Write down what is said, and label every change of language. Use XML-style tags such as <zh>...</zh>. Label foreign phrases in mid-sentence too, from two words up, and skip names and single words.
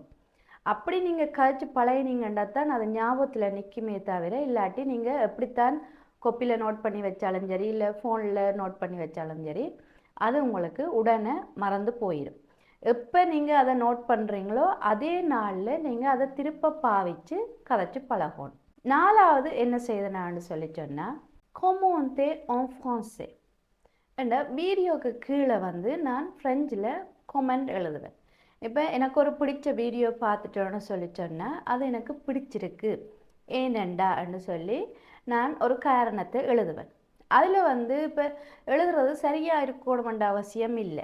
<ta>அப்படி நீங்கள் கழிச்சு பழகினீங்கன்னா தான் அது ஞாபகத்தில் நிற்குமே தவிர, இல்லாட்டி நீங்கள் எப்படித்தான் கொப்பியில் நோட் பண்ணி வச்சாலும் சரி, இல்லை ஃபோனில் நோட் பண்ணி வச்சாலும் சரி, அது உங்களுக்கு உடனே மறந்து போயிடும். எப்போ நீங்கள் அதை நோட் பண்ணுறீங்களோ அதே நாளில் நீங்கள் அதை திரும்ப பாவிச்சு கதைச்சி பழகணும். நாலாவது என்ன செய்தேன்னு சொல்லி சொன்னால்,</ta> <fr>commenter en français.</fr> <ta>என்ற வீடியோக்கு கீழே வந்து நான் ஃப்ரெஞ்சில் கொமெண்ட் எழுதுவேன். இப்போ எனக்கு ஒரு பிடிச்ச வீடியோ பார்த்துட்டோன்னு சொல்லி சொன்னால், அது எனக்கு பிடிச்சிருக்கு ஏனெண்டான்னு சொல்லி நான் ஒரு காரணத்தை எழுதுவேன். அதில் வந்து இப்போ எழுதுறது சரியாக இருக்கணுமென்ற அவசியம் இல்லை.</ta>